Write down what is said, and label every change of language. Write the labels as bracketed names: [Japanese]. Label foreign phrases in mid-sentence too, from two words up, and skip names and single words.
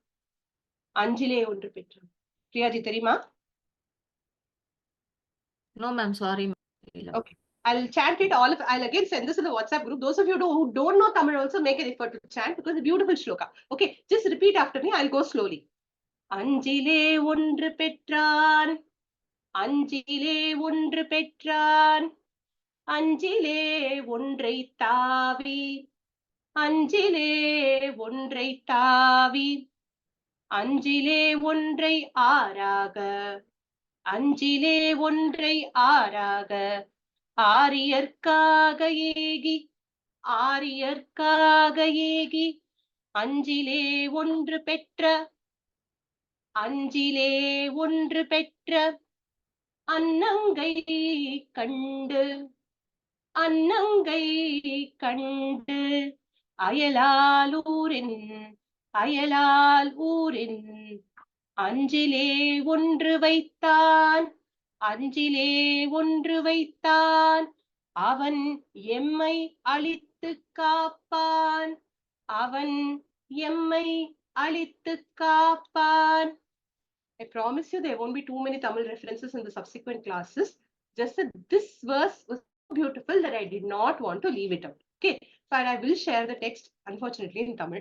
[Tamil] அஞ்சிலே ஒன்று பெற்ற. Priya ji, terima? [English] No, ma'am, sorry. Okay. I'll chant it I'll again send this in the WhatsApp group. Those of you who don't know Tamil also make an effort to chant because it's a beautiful shloka. Okay, just repeat after me. I'll go slowly. [Tamil] அஞ்சிலே ஒன்று பெற்றான். அஞ்சிலே ஒன்று பெற்றான். அஞ்சிலே ஒன்றை தாவி. அஞ்சிலே ஒன்றை தாவி. அஞ்சிலே ஒன்றை ஆறாக. அஞ்சிலே ஒன்றை ஆறாக. ஆரியர்க்காக ஏகி அஞ்சிலே ஒன்று பெற்ற அன்னங்கை கண்டு அயலால் ஊரின் அஞ்சிலே ஒன்று வைத்தான் அவன் எம்மை அழித்துக் காப்பான் [English] I promise you there won't be too many Tamil references in the subsequent classes. Just that this verse was so beautiful that I did not want to leave it out. Okay, but I will share the text unfortunately in Tamil.